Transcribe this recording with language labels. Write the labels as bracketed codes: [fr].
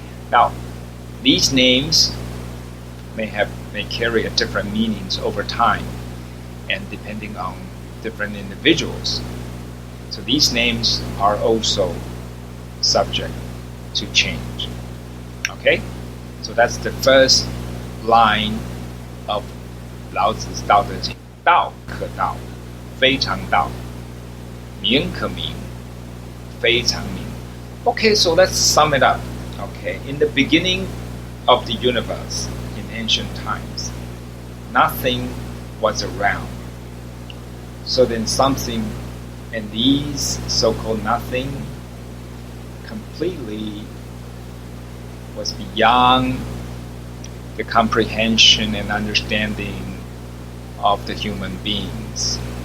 [en] Now, these names may carry a different meanings over time and depending on different individuals. So these names are also subject to change. Okay? So that's the first line of 老子道德经. [zh] 道可道，非常道；名可名，非常名。 [en] Okay, so let's sum it up. Okay, in the beginning of the universe, in ancient times, nothing was around. So then something, and these so-called nothing, completely was beyond the comprehension and understanding of the human beings.